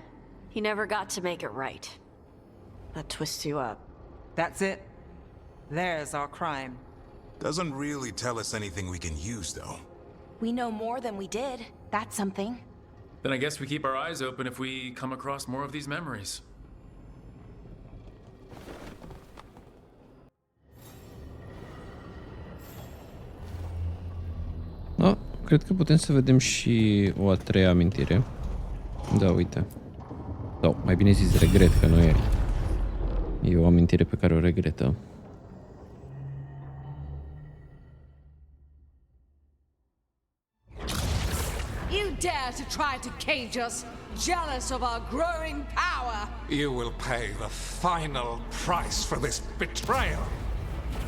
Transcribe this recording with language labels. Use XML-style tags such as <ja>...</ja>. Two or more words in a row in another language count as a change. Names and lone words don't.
<en>He never got to make it right. That twists you up. That's it. There's our crime. Doesn't really tell us anything we can use, though. We know more than we did. That's something. Then I guess we keep our eyes open if we come across more of these memories.</en> <ro>Da, cred că putem să vedem și o a treia amintire. Da, uite. Sau, mai bine zis, regret, că nu e. E o amintire pe care o regretă.</ro> <en>You dare to try to cage us, jealous of our growing power. You will pay the final price for this betrayal.</en>